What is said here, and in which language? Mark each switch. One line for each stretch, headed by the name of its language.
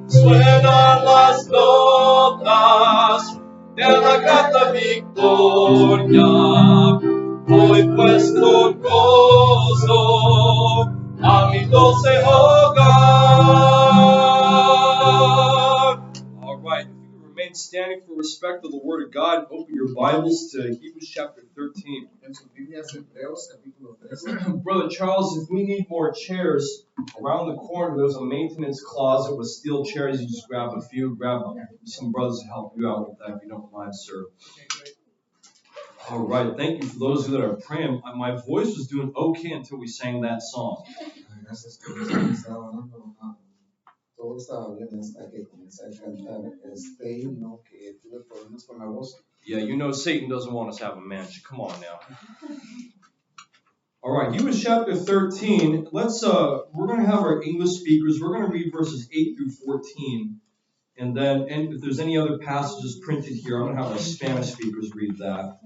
Spanish: Suenan las notas de la grata victoria. Voy pues con gozo a mi dulce hogar.
English: All right, if you could remain standing for respect of the Word of God, open your Bibles to Hebrews chapter 13.
Spanish: En sus Biblias Hebreos capítulo 13.
English: Brother Charles, if we need more chairs, around the corner there's a maintenance closet with steel chairs. You just grab a few, grab some brothers to help you out with that if you don't mind, sir. All right, thank you for those of you that are praying. My voice was doing okay until we sang that song.
Spanish: Gracias por estaba orando. Todo estaba bien hasta que comencé a cantar este himno que tuve problemas con la voz.
English: Yeah, you know Satan doesn't want us to have a mansion. Come on now. All right, Hebrews chapter 13. We're going to have our English speakers. We're going to read verses 8 through 14. And if there's any other passages printed here, I'm going to have our Spanish speakers read that.